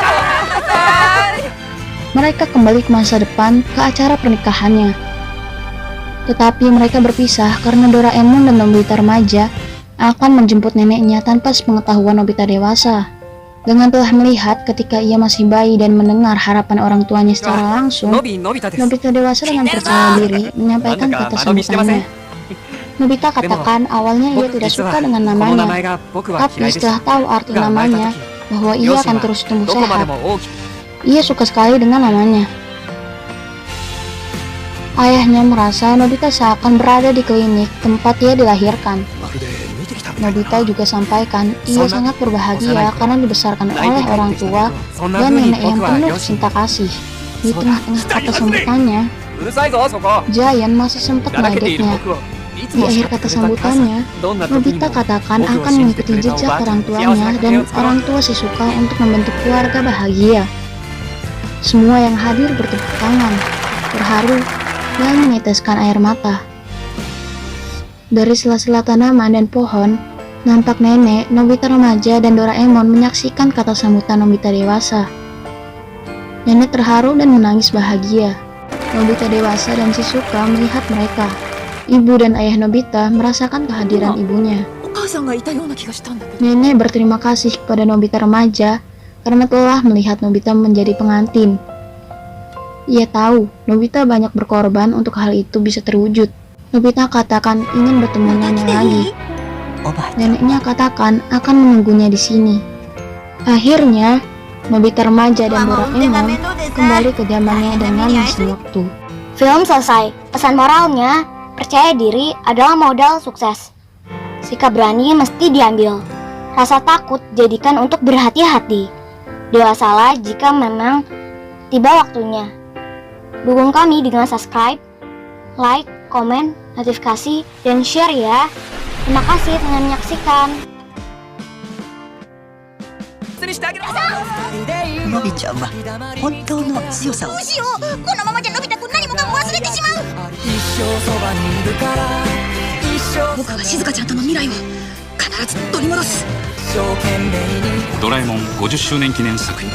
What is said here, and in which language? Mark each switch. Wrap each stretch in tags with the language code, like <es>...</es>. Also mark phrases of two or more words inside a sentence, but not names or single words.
<id>Mereka kembali ke masa depan ke acara pernikahannya. Tetapi mereka berpisah karena Doraemon dan Nobita remaja akan menjemput neneknya tanpa sepengetahuan Nobita dewasa. Dengan telah melihat ketika ia masih bayi dan mendengar harapan orang tuanya secara langsung,</id> <ja>のび太です。</ja> <id>Nobita dewasa dengan percaya diri menyampaikan kata sambutannya. Nobita katakan awalnya ia tidak suka dengan</id> <ja>この名</ja> <id>namanya,</id> <ja>前が僕は</ja> <id>tapi</id> <ja>嫌いでした</ja> <id>setelah tahu arti</id> <ja>が生まれた</ja> <id>namanya</id> <ja>時</ja> <id>bahwa ia</id> <ja>両親</ja> <id>akan</id> <ja>は</ja> <id>terus tumbuh</id> <ja>どこまで</ja> <id>sehat,</id> <ja>も大きく</ja> <id>ia suka sekali dengan namanya. Ayahnya merasa Nobita seakan berada di klinik tempat ia dilahirkan.</id> <ja>まるで見てきた</ja> <id>Nobita juga sampaikan ia sangat berbahagia karena dibesarkan oleh orang tua</id> <ja>そんな</ja> <id>dan</id> <ja>風に</ja> <id>nenek yang</id> <ja>僕は</ja> <id>penuh</id> <ja>両親</ja> <id>cinta kasih. Di tengah-tengah kata sambutannya,</id> <ja>うるさいぞそこ</ja> <id>Giant masih sempat</id> <ja>だらけている</ja> <id>meledeknya.</id> <ja>僕をいつ</ja> <id>Di</id> <ja>も</ja> <id>akhir kata sambutannya,</id> <ja>どんな時に</ja> <id>Nobita</id> <ja>も</ja> <id>katakan</id> <ja>僕を</ja> <id>akan</id> <ja>信じて</ja> <id>mengikuti</id> <ja>くれたお</ja> <id>jejak</id> <ja>ばあちゃ</ja> <id>orang</id> <ja>ん幸せ</ja> <id>tuanya</id> <ja>な家</ja> <id>dan</id> <ja>庭を作ろ</ja> <id>orang</id> <ja>う</ja> <id>tua Shizuka untuk membentuk keluarga bahagia. Semua yang hadir bertepuk tangan, terharu, dan meneteskan air mata. Dari sela-sela tanaman dan pohon, nampak nenek, Nobita remaja, dan Doraemon menyaksikan kata sambutan Nobita dewasa. Nenek terharu dan menangis bahagia. Nobita dewasa dan Shizuka melihat mereka. Ibu dan ayah Nobita merasakan kehadiran ibunya.</id> <ja>お母さんがいたような気がしたんだけど。</ja> <id>Nenek berterima kasih kepada Nobita remaja karena telah melihat Nobita menjadi pengantin. Ia tahu Nobita banyak berkorban untuk hal itu bisa terwujud. Nobita katakan ingin bertemu nenek lagi.</id> <ja>おばあちゃん</ja> <id>Neneknya katakan akan menunggunya di sini. Akhirnya, Nobita remaja dan Doraemon kembali ke zamannya dengan mesin waktu. Film selesai. Pesan moralnya, percaya diri adalah modal sukses. Sikap berani mesti diambil. Rasa takut jadikan untuk berhati-hati. Dewasalah jika memang tiba waktunya. Dukung kami dengan subscribe, like, komen, notifikasi, dan share ya. Terima kasih telah menyaksikan.</id> <ja>失礼にしてあげろ。のびちゃんは本当の強さをどうしよう、このままじゃのび太くん何もかも忘れてしまう。僕は静香ちゃんとの未来を必ず取り戻す。ドラえもん50周年記念作品</ja>